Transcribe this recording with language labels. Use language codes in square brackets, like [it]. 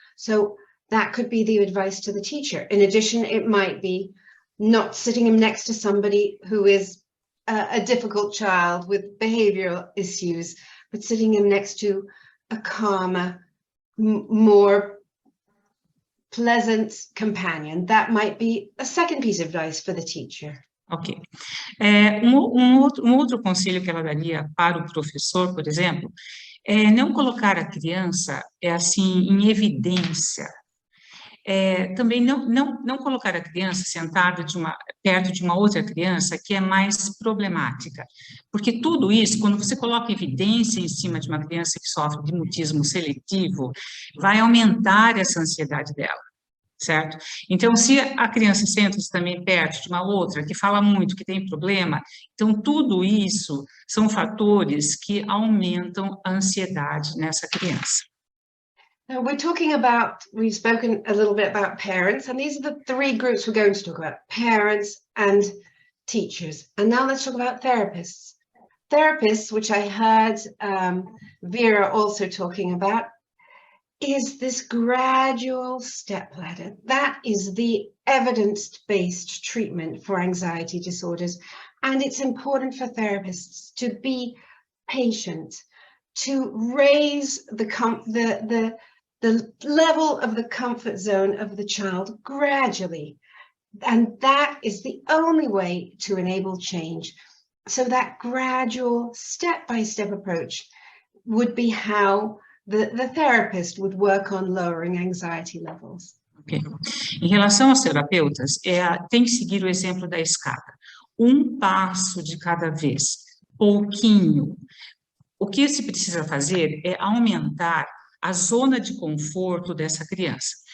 [en] So that could be the advice to the teacher. In addition, it might be not sitting him next to somebody who is a difficult child with behavioral issues, but sitting him next to a calmer, more pleasant companion. That might be a second piece of advice for the teacher. Ok. [pt] Outro conselho que ela daria para o professor, por exemplo, é não colocar a criança assim em evidência. Também não colocar a criança sentada perto de uma outra criança que é mais problemática. Porque tudo isso, quando você coloca evidência em cima de uma criança que sofre de mutismo seletivo, vai aumentar essa ansiedade dela. Certo? Então, se a criança senta-se também perto de uma outra que fala muito, que tem problema, então tudo isso são fatores que aumentam a ansiedade nessa criança. [en] Now we've spoken a little bit about parents, and these are the 3 groups we're going to talk about, parents and teachers. And now let's talk about therapists. Therapists, which I heard Vera also talking about, is this gradual step ladder. That is the evidence-based treatment for anxiety disorders. And it's important for therapists to be patient, to raise the level of the comfort zone of the child gradually. And that is the only way to enable change. So that gradual step-by-step approach would be how the therapist would work on lowering anxiety levels. Okay. [pt] Em relação aos terapeutas, tem que seguir o exemplo da escada. Um passo de cada vez, pouquinho. O que se precisa fazer é aumentar a zona de conforto dessa criança.